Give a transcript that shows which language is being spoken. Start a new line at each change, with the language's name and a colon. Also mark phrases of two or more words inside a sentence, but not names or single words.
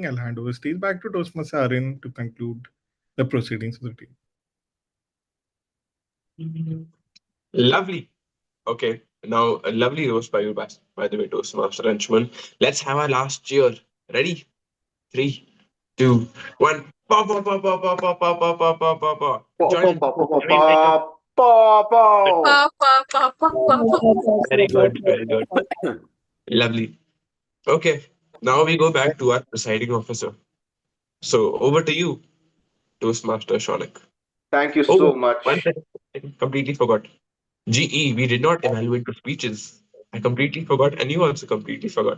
English: I'll hand over stage back to Toastmaster Arin to conclude the proceedings of the team. Lovely. Okay. Now, a lovely roast by you, by the way, Toastmaster Henchman. Let's have our last cheer. Ready? Three, two, one. Pa, pa, pa, pa, pa, pa, pa, pa, pa, pa, pa, pa. Paw, Join paw, in. paw, paw, paw, Everybody join. paw, paw, paw. Pa, pa, pa, pa, pa, pa. Very good. Very good. Lovely. Okay. Now we go back to our presiding officer. So over to you, Toastmaster Shonik. Thank you Oh, so one much. second. I completely forgot. GE, we did not evaluate the speeches. I completely forgot, and you also completely forgot.